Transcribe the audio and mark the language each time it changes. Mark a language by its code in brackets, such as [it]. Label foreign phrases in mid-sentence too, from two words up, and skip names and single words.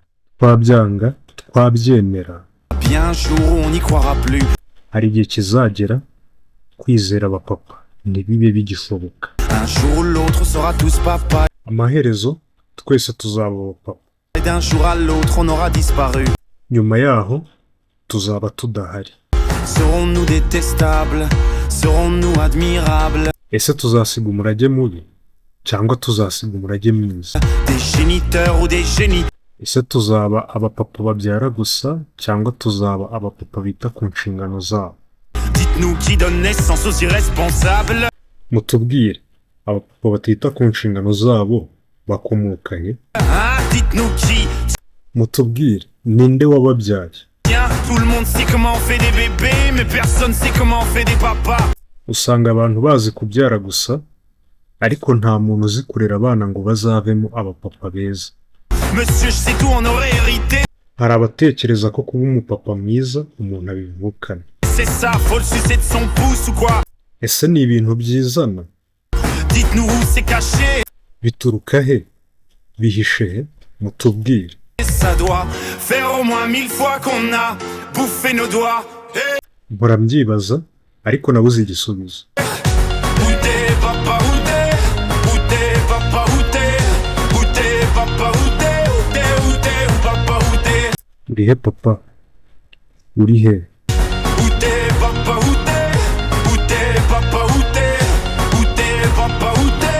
[rw] Twabyanga, twabyemera. [fr] bien un jour où on n'y croira plus. [rw] Hari igihe kizagera kwizera abapapa ntibibe bigishoboka. [fr] Un jour ou l'autre on sera tous papa. [rw] Amaherezo twese tuzaba abapapa. [fr] Et d'un jour à l'autre on aura disparu. [rw] Nyuma yaho tuzaba tudahari. [fr] Serons-nous détestables? Serons-nous admirables? [rw] Ese tuzasiga umurage mubi cyangwa tuzasiga umurage mwiza? [fr] Des géniteurs ou des génies? [rw] Ese tuzaba abapapa babyara gusa cyangwa tuzaba abapapa bita ku nshingano zabo? [fr] Dites-nous qui donne naissance aux irresponsables? [rw] Mutubwire abapapa batita ku nshingano zabo bakomoka he? [fr] Ah, dites-nous qui? [rw] Mutubwire ninde wababyaye? [fr] Tiens, tout le monde sait comment on fait des bébés, mais personne sait comment on fait des papas. [rw] Usanga abantu bazi kubyara gusa ariko nta muntu uzi kurera abana ngo bazavemo abapapa beza. [fr] Monsieur, je sais tout, on aurait hérité. [rw] Hari abatekereza ko kuba umupapa mwiza umuntu abivukana. [fr] C'est ça, faut le sucer de son pouce ou quoi? [rw] Ese ni ibintu byizana? [fr] Dites-nous où c'est caché. [rw] Bituruka he? Bihishe he? Mutubwire. [fr] Et ça doit faire au moins 1000 fois qu'on a bouffé nos doigts. Hey. [rw] Mpora mbyibaza ariko nabuze igisubizo. [fr] Où t'es papa, où t'es? Où t'es papa, où t'es? Où t'es papa, où t'es? Où t'es, où t'es, où papa, où t'es? [rw] Uri he papa? Uri he? [fr] Où t'es papa, où t'es? Où t'es papa, où t'es? Où t'es papa, où t'es?